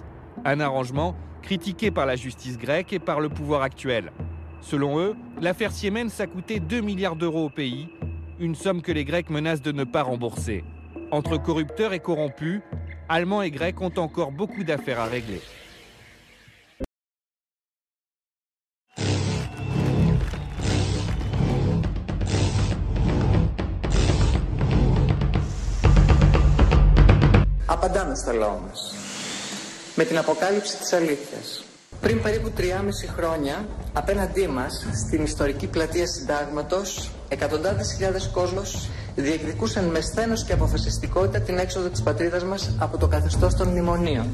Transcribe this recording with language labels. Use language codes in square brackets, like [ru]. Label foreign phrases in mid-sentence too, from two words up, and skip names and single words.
[fr] Un arrangement critiqué par la justice grecque et par le pouvoir actuel. Selon eux, l'affaire Siemens a coûté 2 milliards d'euros au pays, une somme que les Grecs menacent de ne pas rembourser. Entre corrupteurs et corrompus, Allemands et Grecs ont encore beaucoup d'affaires à régler. [el] Απαντάμε στα λόγια μας. Με την αποκάλυψη της αλήθειας. Πριν περίπου 3,5 χρόνια, απέναντί μας, στην ιστορική πλατεία Συντάγματος, εκατοντάδες χιλιάδες κόσμος διεκδικούσαν με σθένος και αποφασιστικότητα την έξοδο της πατρίδας μας από το καθεστώς των μνημονίων.